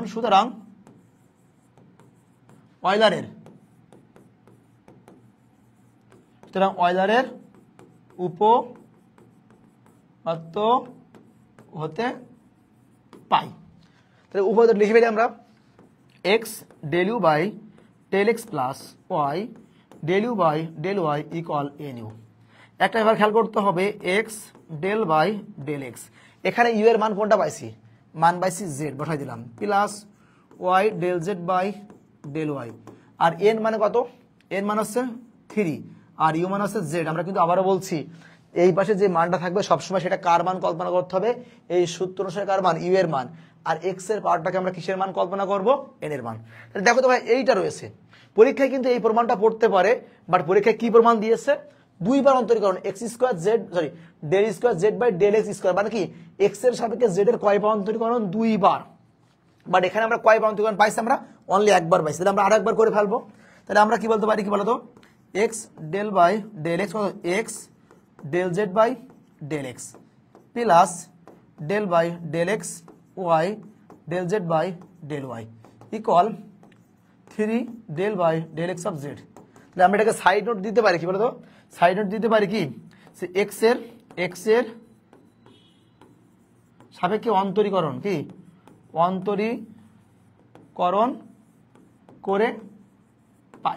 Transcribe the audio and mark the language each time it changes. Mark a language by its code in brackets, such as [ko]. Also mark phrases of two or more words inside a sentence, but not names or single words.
[bn] সুতরাং অয়লারের উপপাদ্য হতে পাই। তাহলে উপপাদ্য লিখে ফেলি আমরা [en] x del u by del x plus y del u by del y equal nu। [bn] একটা এবার খেয়াল করতে হবে [en] x del by del x, [bn] এখানে u এর মান কোনটা পাইছি, মান পাইছি z, বসাই দিলাম, [en] plus y del z by del y, [bn] আর n মানে কত, n মান হচ্ছে 3 আর u মান হচ্ছে z। আমরা কিন্তু আবারও বলছি এই পাশে যে মানটা থাকবে সবসময় সেটা কার মান কল্পনা করতে হবে, এই সূত্র অনুসারে কার মান u এর মান, আর x এর পাওয়ারটাকে আমরা কিসের মান কল্পনা করব, n এর মান। তাহলে দেখো তো ভাই এইটা রয়েছে পরীক্ষায় কিন্তু এই প্রমাণটা পড়তে পারে, বাট পরীক্ষায় কি প্রমাণ দিয়েছে, দুইবার অন্তরীকরণ [en] del square z by del x square, [bn] মানে কি x এর সাপেক্ষে z এর কয়বার অন্তরীকরণ, দুইবার। বাট এখানে আমরা কয়বার অন্তরীকরণ পাইছি, আমরা অনলি একবার পাইছি। তাহলে আমরা আরেকবার করে ফেলবো। তাহলে আমরা কি বলতে পারি, কি বলতো [en] x del by del x, x del z by del x plus del by del x y del z by del y equal 3 del by del x of z. [bn] তাহলে আমরা এটাকে [en] side note [bn] দিতে পারি, কি বলতো [en] side note [bn] দিতে পারি কি x এর সাপেক্ষে অন্তরীকরণ কি অন্তরীকরণ করে পাই।